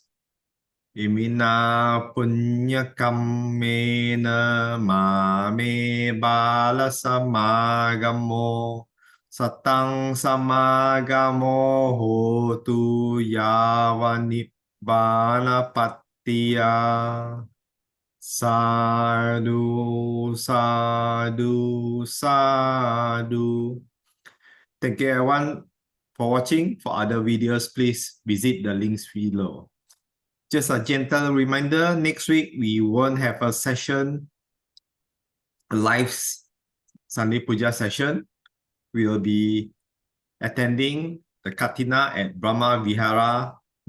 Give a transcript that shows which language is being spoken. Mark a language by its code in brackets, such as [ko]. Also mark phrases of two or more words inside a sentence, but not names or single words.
[pi] Imina punya kammena mame bala samagamo satang samagamo hotu yavanibbana pattiya. Sadhu, sadhu, sadhu. [en] Thank you everyone for watching. For other videos, please visit the links below. Just a gentle reminder, next week we won't have a session, a live Sunday Pūjā session. We will be attending the Katina at Brahma Vihara, Melaka.